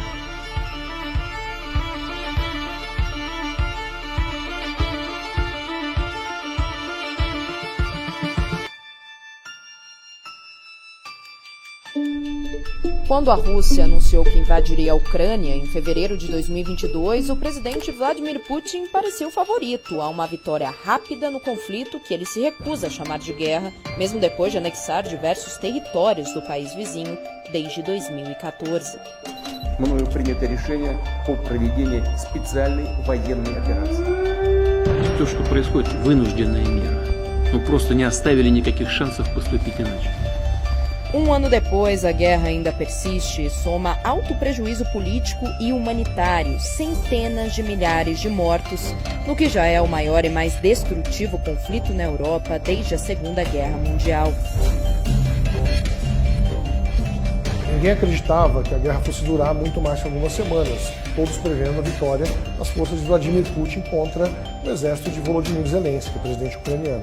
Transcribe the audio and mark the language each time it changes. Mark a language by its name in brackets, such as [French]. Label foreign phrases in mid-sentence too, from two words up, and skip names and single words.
[Portuguese] Quando a Rússia anunciou que invadiria a Ucrânia em fevereiro de 2022, o presidente Vladimir Putin parecia o favorito a uma vitória rápida no conflito que ele se recusa a chamar de guerra, mesmo depois de anexar diversos territórios do país vizinho desde 2014. [Russian] Мною принято решение по проведению специальной военной операции. То, что происходит, вынужденная мера. Мы просто не оставили никаких шансов поступить иначе. [Portuguese] Um ano depois, a guerra ainda persiste e soma alto prejuízo político e humanitário, centenas de milhares de mortos, no que já é o maior e mais destrutivo conflito na Europa desde a Segunda Guerra Mundial. Ninguém acreditava que a guerra fosse durar muito mais que algumas semanas, todos prevendo a vitória das forças de Vladimir Putin contra o exército de Volodymyr Zelensky, o presidente ucraniano.